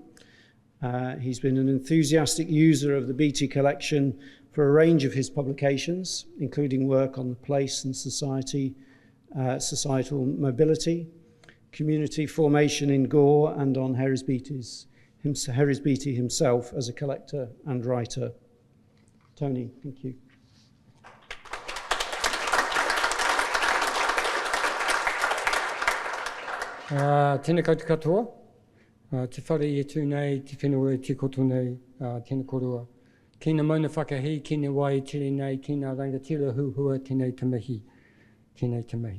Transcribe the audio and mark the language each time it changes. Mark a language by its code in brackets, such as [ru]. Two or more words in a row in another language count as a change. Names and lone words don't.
[en] He's been an enthusiastic user of the Beattie collection for a range of his publications, including work on the place and society, societal mobility, community formation in Gore, and on Herries Beattie himself as a collector and writer. Tony, thank you. [mi] Tēnā koutou katoa, te whare e tūnei, te whenua e te koto nei, tēnā korua. Kina mauna whakahi, kina wai tere nei, kina rangatira huhua, tēnei te mihi, tēnei te mihi.